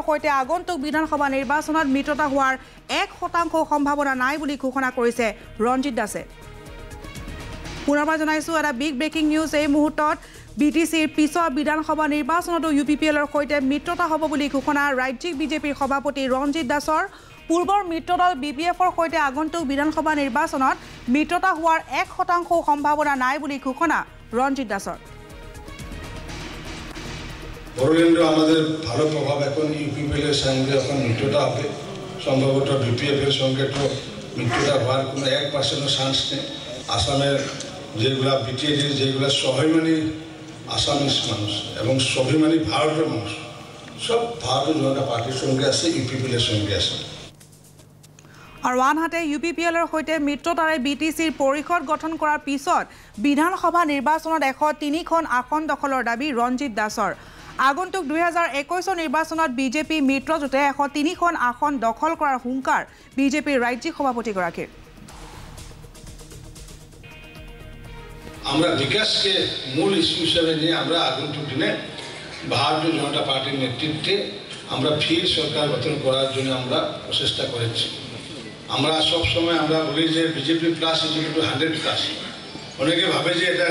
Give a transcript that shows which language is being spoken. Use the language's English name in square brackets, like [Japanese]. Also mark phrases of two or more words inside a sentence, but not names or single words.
[Assamese] সৈতে আগন্তুক বিধানসভা নিৰ্বাচনত মিত্ৰতা হোৱাৰ 1% সম্ভাৱনা নাই বুলি ঘোষণা কৰিছে ৰঞ্জিত দাসে পুনৰবাৰ জনাইছো এটা [English] big breaking news [Assamese] এই মুহূৰ্তত বিটিচিৰ পিছৰ বিধানসভা নিৰ্বাচনতো ইউপিপিএলৰ সৈতে মিত্ৰতা হ'ব বুলি ঘোষণা ৰাজ্যিক বিজেপিৰ সভাপতি ৰঞ্জিত দাসৰ পূৰ্বৰ মিত্ৰদল বিপিএফৰ সৈতে আগন্তুক বিধানসভা নিৰ্বাচনত মিত্ৰতা হোৱাৰ 1% সম্ভাৱনা নাই বুলি ঘোষণা ৰঞ্জিত দাসৰ [Bangla] বড়োল্যান্ডে আমাদের ভালো প্রভাব এখন ইউপিপিএলের সঙ্গে এখন মিত্রতা হবে সম্ভবত বিপিএফের সঙ্গে তো মিত্রতা হওয়ার কোনো 1% চান্স নেই আসামের যেগুলা বিটিএডির যেগুলা স্বাভিমানী আসামিস মানুষ এবং স্বাভিমানী ভারতের মানুষ সব ভারতীয় জনতা পার্টির সঙ্গে আছে ইউপিপিএলের সঙ্গে আছে [Assamese] আৰু আনহাতে ইউপিপিএলৰ সৈতে মিত্ৰতাৰে বিটিচিৰ পৰিষদ গঠন কৰাৰ পিছত বিধানসভা নিৰ্বাচনত 103খন আসন দখলৰ দাবী ৰঞ্জিত দাসৰ আগন্তুক 2021 নিৰ্বাচনত বিজেপি মিত্ৰজোঁটে 103খন আসন দখল কৰাৰ হুংকাৰ বিজেপিৰ ৰাজ্যিক সভাপতিগৰাকীৰ [Bangla] আমরা বিকাশকে মূল ইস্যু হিসেবে নিয়ে আমরা আগন্তুক দিনে ভারতীয় জনতা পার্টির নেতৃত্বে আমরা ফির সরকার গঠন করার জন্য আমরা প্রচেষ্টা করেছি আমরা সব সময় আমরা বলি যে বিজেপি [English] plus equal 100 plus [Bangla] অনেকে ভাবে যে এটা